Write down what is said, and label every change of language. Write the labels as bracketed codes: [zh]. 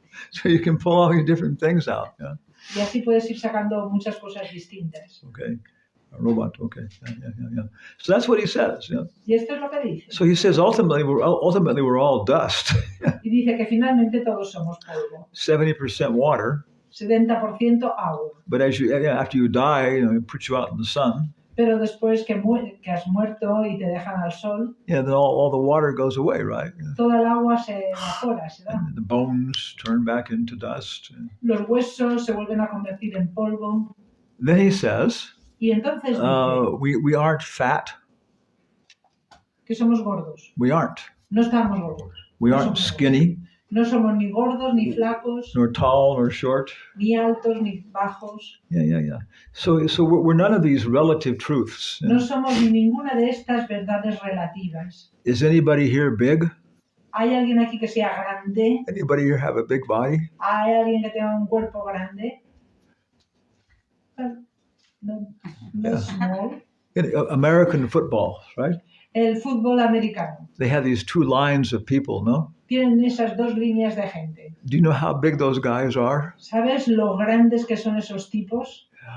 [en] So you can pull all your different things out. Yeah. [es] Y así puedes ir sacando muchas cosas distintas. [en] Okay. A robot. Okay. Yeah. So that's what he says. Yeah. [es] Y esto es lo que dice. [en] So he says ultimately we're all dust. [es] Y dice que finalmente todos somos polvo. [en] 70% water. [es] 70% agua. [en] But after you die, it puts you out in the sun. [es] Pero después que has muerto y te dejan al sol, [en] Yeah, then all the water goes away, right? [es] toda el agua se evapora, se da. [en] And the bones turn back into dust. [es] Los huesos se vuelven a convertir en polvo. [en] Then he says, [es] Y entonces dice [en] we aren't fat. [es] que somos gordos. [en] We aren't. [es] No estamos gordos. [en] We [es] No [en] aren't [es] somos [en] skinny, [es] No somos ni gordos, ni flacos, [en] nor tall, nor short. [es] ni altos, ni bajos. [en] Yeah. So we're none of these relative truths. [es] No somos ni ninguna de estas verdades relativas. [en] Is anybody here big? [es] ¿Hay alguien aquí que sea grande? [en] Anybody here have a big body? [es] ¿Hay alguien que tenga un cuerpo grande? No, no [en] Yeah. small. American football, right? [es] El fútbol americano. [en] They have these two lines of people, no? [es] Tienen esas dos líneas de gente. [en] Do you know how big those guys are? [es] ¿Sabes lo grandes que son esos tipos?